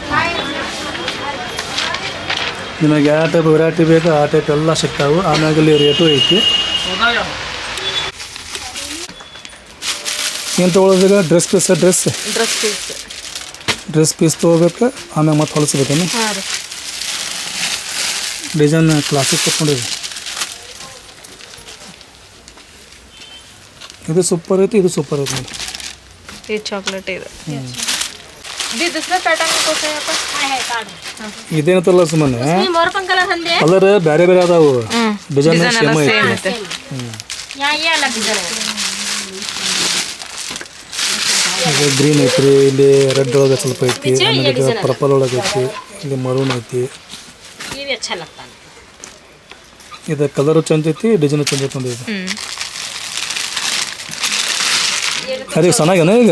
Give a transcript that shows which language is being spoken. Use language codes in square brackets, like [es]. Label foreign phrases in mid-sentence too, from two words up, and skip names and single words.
[kn] ನಿಮಗೆ ಯಾವ [en] type variety [kn] ಬೇಕು ಆ ಟೈಪ್ ಎಲ್ಲ ಸಿಗ್ತಾವೆ ಆಮ್ಯಾಗ ಇಲ್ಲಿ ರೇಟು ಐತಿ ಏನು ತೊಗೊಳೋದೀಗ [en] dress piece dress piece [kn] ತೊಗೋಬೇಕು ಆಮ್ಯಾಗ ಮತ್ತೆ ಹೊಲಿಸ್ಬೇಕೇನು ಹಾಂ ರೀ [en] design classic [kn] ಕೊಟ್ಕೊಂಡಿರಿ ಇದು ಸೂಪರ್ ಐತಿ ಇದು ಸೂಪರ್ ಐತಿ ನೋಡಿ ಈ ಚಾಕ್ಲೇಟ್ ಇದು [mr] दुसरा पॅटर्न कसं आहे आपण [kn] ಇದೇನತ್ತಲ್ಲ ಸುಮ್ಮನೆ ಕಲರ್ ಬೇರೆ ಬೇರೆ ಅದಾವು [en] design same [kn] ಐತಿ ಇದು ಗ್ರೀನ್ ಐತ್ರಿ ಇಲ್ಲಿ ರೆಡ್ ಒಳಗೆ ಸ್ವಲ್ಪ ಐತಿ ಆಮೇಲೆ ಪರ್ಪಲ್ ಒಳಗೆ ಐತಿ ಇಲ್ಲಿ ಮರೂನ್ ಐತಿ ಇದು ಕಲರು ಚಂದ ಐತಿ ಡಿಸೈನ್ ಚಂದ ಐತಿ ಇದು ಅದೇ ಚೆನ್ನಾಗೇನ ಈಗ